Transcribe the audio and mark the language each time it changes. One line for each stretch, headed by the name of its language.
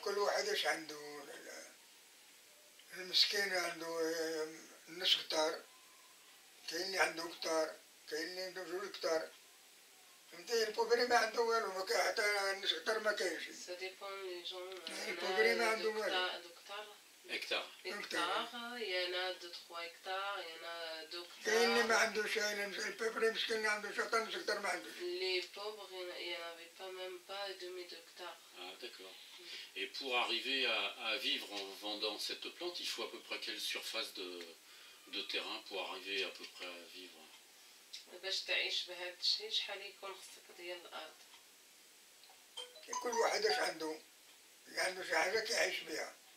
Arabic: كل واحد ايش عنده المسكين عنده نص هكتار كاين اللي عنده هكتار كاين اللي عنده 2 هكتار فهمتي البوبري ما عنده والو ما كاين حتى نص هكتار ما كاينش
French: Ça dépend les gens.
Arabic: البوبري ما عنده والو
French: Hectare. Hectares, il y en a 2-3 hectares, il y en a 2
Arabic: كاين اللي ما
French: hectares.
Arabic: عندوش البوبري مسكين اللي عنده شطر نص هكتار ما عندوش
French: Les pauvres, il n'y en avait pas, même pas demi-hectares. Ah, d'accord. Et pour arriver à vivre en vendant cette plante, il faut à peu près quelle surface de terrain pour arriver à peu près à vivre?
Arabic: باش تعيش بهذا الشيء شحال يكون خصك ديال الأرض. كل واحد ايش عنده اللي عنده شي حاجه كيعيش بها